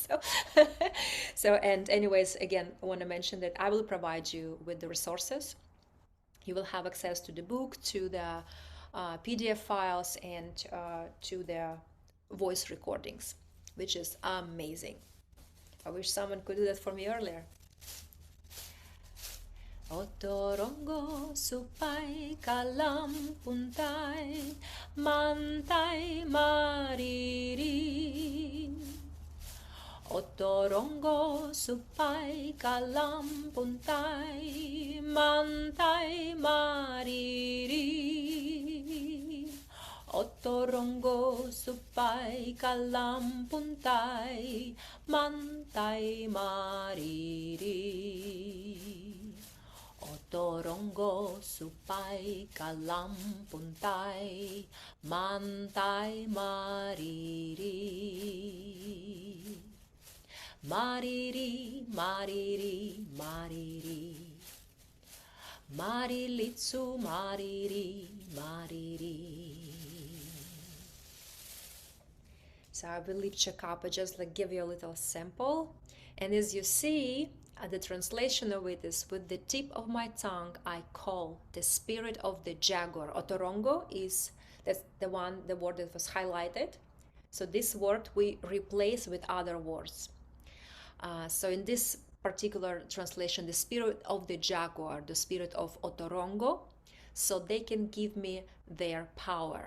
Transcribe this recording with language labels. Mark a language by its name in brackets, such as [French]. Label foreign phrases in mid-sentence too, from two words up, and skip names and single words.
[English] So and anyways, again, I want to mention that I will provide you with the resources. You will have access to the book, to the PDF files, and to the voice recordings, which is amazing. I wish someone could do that for me earlier. [Quechua] Otorongo supai kalam puntai mantai mariri. Otorongo supai kalam puntai mantai mariri. Otorongo supai kalam puntai mantai mariri. Otorongo supai kalam puntai mantai mariri. Mariri, mariri, mariri. Marilitsu, mariri, mariri. [English] So I will leave Chakapa just like give you a little sample. And as you see, the translation of it is, with the tip of my tongue I call the spirit of the jaguar. Otorongo that's the word that was highlighted. So this word we replace with other words. So in this particular translation, the spirit of the jaguar, the spirit of Otorongo, so they can give me their power.